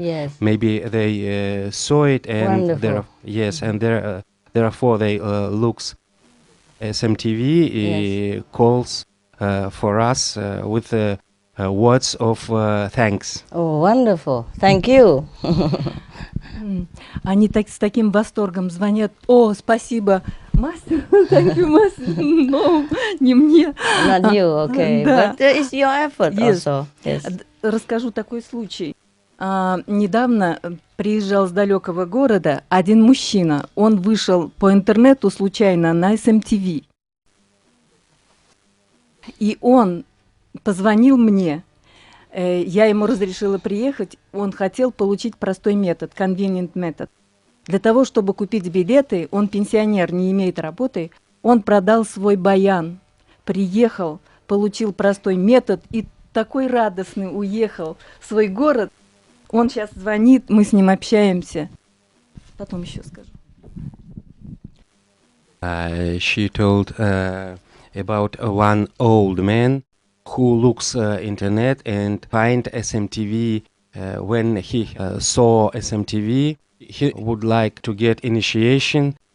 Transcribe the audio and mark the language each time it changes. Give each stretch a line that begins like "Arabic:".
English: Yes. Maybe they saw it and therefore they looks SMTV calls for us with words of thanks. Oh, wonderful! Thank you.
Russian: Они с таким восторгом звонят. О, спасибо, мастер.
English: Thank you, мастер.
Russian: No, не мне.
English: Not you, okay.
Russian: Да.
English: But it's your effort also. Yes.
Russian: Расскажу такой случай. Недавно приезжал с далекого города один мужчина. Он вышел по интернету случайно на SMTV. И он позвонил мне Я ему разрешила приехать, он хотел получить простой метод,
English: convenient
Russian: метод. Для того, чтобы купить билеты, он пенсионер, не имеет работы, он продал свой баян, приехал, получил простой метод и такой радостный уехал в свой город. Он сейчас звонит, мы с ним общаемся. Потом еще скажу.
English: She told about one old man who looks internet and find SMTV. When he saw SMTV, he would like to get initiation.